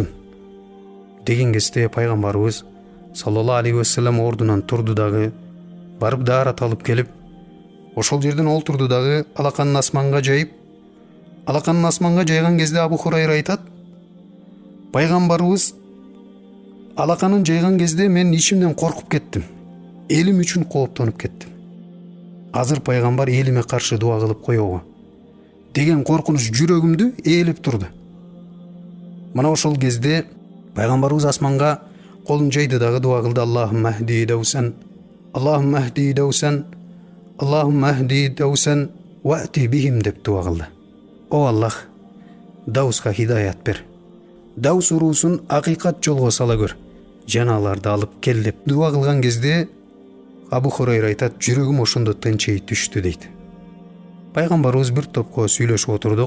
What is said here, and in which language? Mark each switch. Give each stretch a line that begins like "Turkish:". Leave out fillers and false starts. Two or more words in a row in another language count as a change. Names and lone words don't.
Kyrgyz: деген кезде пайгамбарыбыз
Arabic: صلى الله عليه وسلم
Kyrgyz: ордунан турду дагы, барып даарат алып келип, ошол жерден олтурду дагы, алаканын асманга жайып, алаканын асманга жайган кезде Абу Хурайра айтат: "Пайгамбарыбыз алаканын жайган кезде мен ичимден коркуп кеттим. Элим үчүн кооптонуп кеттим. Азыр пайгамбар элиме каршы дуа кылып коебу деген коркунуч жүрөгүмдү ээлеп турду." Мына ошол кезде пайгамбарыбыз асманга колун жайды дагы дуа кылды:
Arabic: "اللهم اهد دوسا اللهم اهد دوسا اللهم اهد دوسا وائت بهم"
Kyrgyz: деп дуа кылды. "О Аллах, Дауска хидаят бер. Даус уруусун акыйкат жолго сала көр. Жаналарды алып кел" деп дуа кылган кезде Абу Хурайра айтат: "Жүрөгүм ошондо тынчый түштү" дейт. Пайгамбарыбыз бир топко сүйлөшүп отурдук.